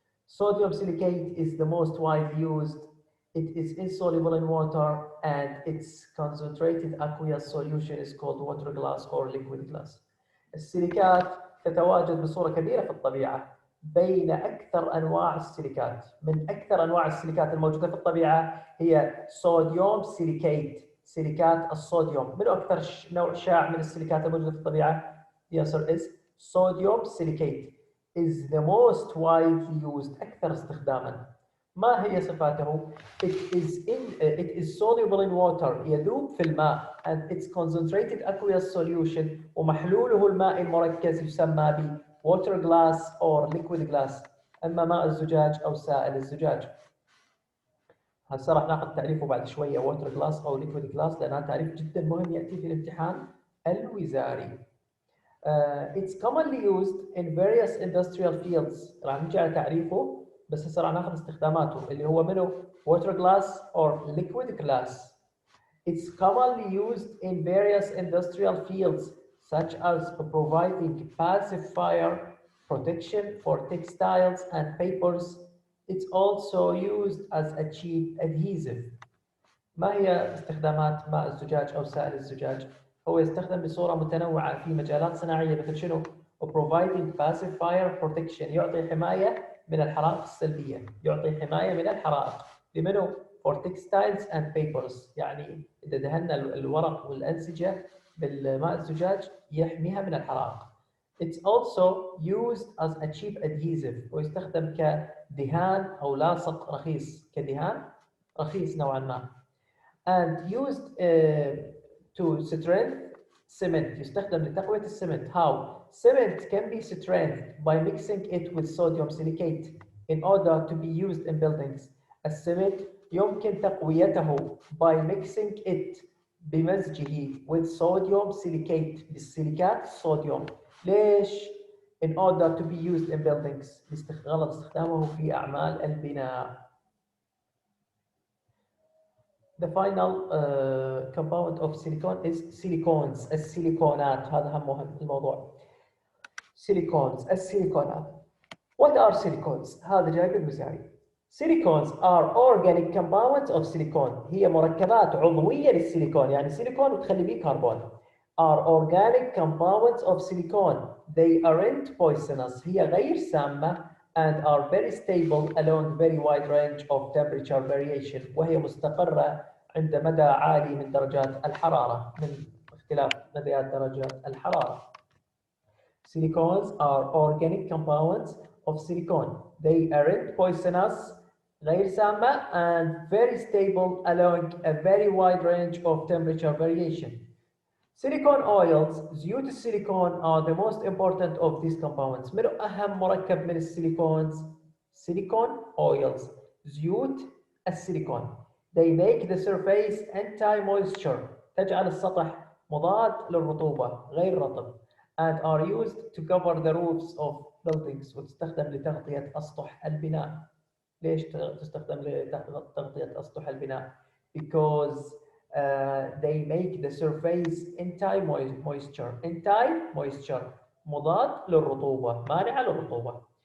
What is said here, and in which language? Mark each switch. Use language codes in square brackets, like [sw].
[en] Sodium silicate is the most widely used. It is insoluble in water and its concentrated aqueous solution is called water glass or liquid glass. [ar] السيليكات تتواجد بصورة كبيرة في الطبيعة بين أكثر أنواع السيليكات. من أكثر أنواع السيليكات الموجودة في الطبيعة هي صوديوم سيليكيت، سيليكات الصوديوم. من أكثر نوع شائع من السيليكات الموجودة في الطبيعة؟ [en] The answer is sodium silicate is the most widely used، [ar] أكثر استخداما. ما هي صفاته؟ [en] It is soluble in water، [ar] يذوب في الماء، [en] and its concentrated aqueous solution، [ar] ومحلوله الماء المركز يسمى ب [en] water glass or liquid glass، [ar] اما ماء الزجاج او سائل الزجاج. هسه راح ناخذ تعريفه بعد شويه water glass او liquid glass لانها تعريف جدا مهم ياتي في الامتحان الوزاري. [en] It's commonly used in various industrial fields. [ar] راح نجي على تعريفه بس هسه راح ناخذ استخداماته اللي هو منه [en] water glass or liquid glass. It's commonly used in various industrial fields such as providing passive fire protection for textiles and papers. It's also used as a cheap adhesive. [ar] ما هي استخدامات ماء الزجاج أو سائل الزجاج؟ هو يستخدم بصورة متنوعة في مجالات صناعية مثل شنو؟ [en] providing passive fire protection، [ar] يعطي حماية من الحرائق السلبية، يعطي حماية من الحرائق. لمنو؟ [en] for textiles and papers، [ar] يعني إذا دهنا الورق والأنسجة بالماء الزجاج يحميها من الحرائق. [en] It's also used as a cheap adhesive، [ar] ويستخدم كدهان أو لاصق رخيص، كدهان رخيص نوعا ما. [en] And used to strengthen cement، [ar] يستخدم لتقوية السمنت. [en] How? Cement can be strengthened by mixing it with sodium silicate in order to be used in buildings. [ar] السمنت يمكن تقويته [en] by mixing it، [ar] بمزجه [en] with sodium silicate، [ar] بالسيليكات الصوديوم. ليش؟ [en] in order to be used in buildings، [ar] غرض استخدامه في أعمال البناء. [en] The final compound of silicon is silicones، [ar] السيليكونات. هذا هم مهم الموضوع. [en] Silicones، السيليكونات. What are silicones؟ [ar] هذا جاي بالمزاري. [en] Silicones are organic compounds of silicon، [ar] هي مركبات عضوية للسيليكون، يعني سيليكون وتخلي بيه كربون. [en] Are organic compounds of silicon. They aren't poisonous، [ar] هي غير سامة [en] and are very stable along very wide range of temperature variation، [ar] وهي مستقرة عند مدى عالي من درجات الحرارة، [en] من اختلاف مديات درجات الحرارة. Silicones are organic compounds of silicon. They aren't poisonous، [ar] غير سامة [en] and very stable along a very wide range of temperature variation. Silicone oils، [ar] زيوت السيليكون [en] are the most important of these compounds. [ar] من أهم مركب من السيليكونز؟ [en] silicone oils، [ar] زيوت السيليكون. [en] They make the surface anti-moisture، [ar] تجعل السطح مضاد للرطوبة، غير رطب. [en] And are used to cover the roofs of buildings، [ar] وتستخدم لتغطية أسطح البناء. ليش تستخدم لتغطية أسطح البناء؟ [en] Because they make the surface anti-moisture، [ar] anti-moisture مضاد للرطوبة، مانع للرطوبة.